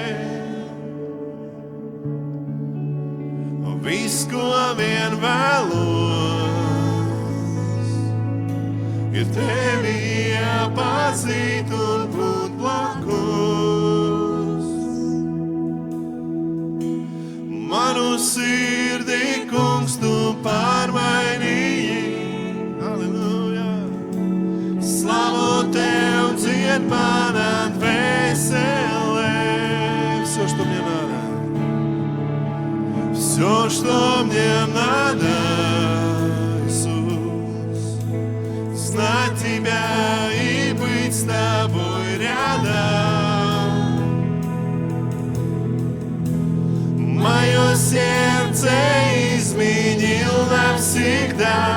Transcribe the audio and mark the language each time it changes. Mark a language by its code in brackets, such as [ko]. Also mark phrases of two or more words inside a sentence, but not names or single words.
[lv] Viss, ko vien vēlos, ir tevi iepazīt un būt blakus. Manu sirdi, kungs, tu pārmainīji. Halleluja! Slavu tev dzied mana dvēselē. [ru] Все, что мне надо. Все, что мне надо, Иисус, знать Тебя и быть с Тобой рядом. Мое сердце изменил навсегда.